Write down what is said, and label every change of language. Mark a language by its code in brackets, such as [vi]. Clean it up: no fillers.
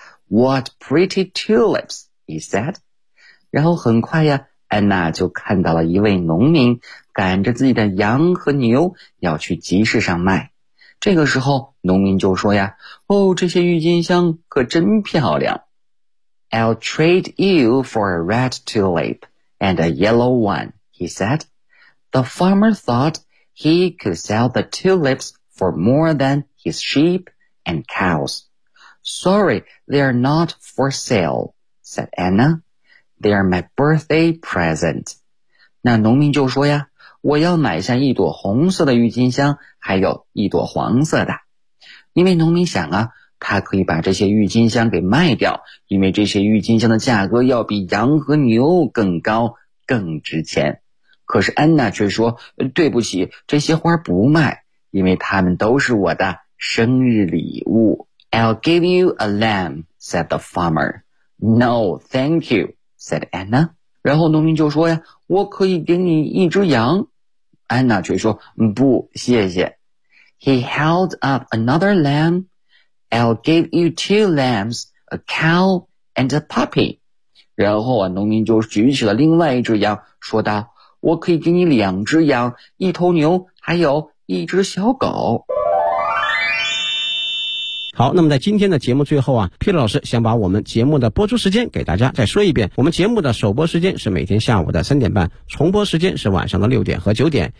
[en] What pretty tulips, he said. [zh] 然后很快呀，安娜就看到了一位农民赶着自己的羊和牛要去集市上卖。这个时候农民就说呀，哦，这些郁金香可真漂亮。 [en] I'll trade you for a red tulip and a yellow one, he said. The farmer thought he could sell the tulips for more than his sheep and cows. Sorry, they're not for sale, said Anna. They're my birthday present. [zh] 那农民就说呀，我要买下一朵红色的郁金香，还有一朵黄色的。因为农民想啊，他可以把这些郁金香给卖掉，因为这些郁金香的价格要比羊和牛更高更值钱。可是安娜却说，对不起，这些花不卖，因为它们都是我的生日礼物。 [en] I'll give you a lamb, said the farmer. No, thank you, said Anna. [zh] 然后农民就说呀，我可以给你一只羊。安娜却说，不，谢谢。 [en] He held up another lambI'll give you 2 lambs, a cow, and a puppy. [zh] 然后啊，农民就举起了另外一只羊，说道：“我可以给你两只羊，一头牛，还有一只小狗。” 好，那么在今天的节目最后啊 ，Peter 老师想把我们节目的播出时间给大家再说一遍。我们节目的首播时间是每天下午的3:30，重播时间是晚上的6点和9点。